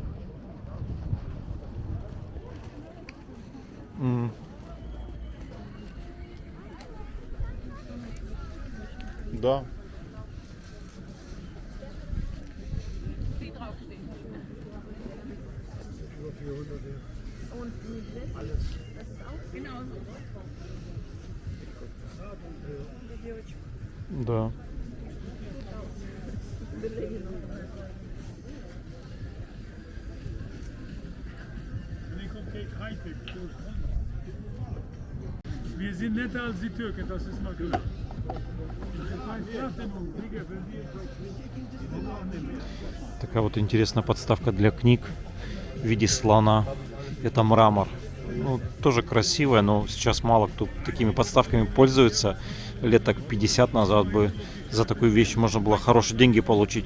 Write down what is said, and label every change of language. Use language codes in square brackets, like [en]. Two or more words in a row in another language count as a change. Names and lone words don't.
[ru] Да. Да. [de] Wir sind netter als die Türken, das ist mal klar. [ru] Такая вот интересная подставка для книг в виде слона. Это мрамор. Ну, тоже красивая, но сейчас мало кто такими подставками пользуется. Лет так 50 назад бы за такую вещь можно было хорошие деньги получить.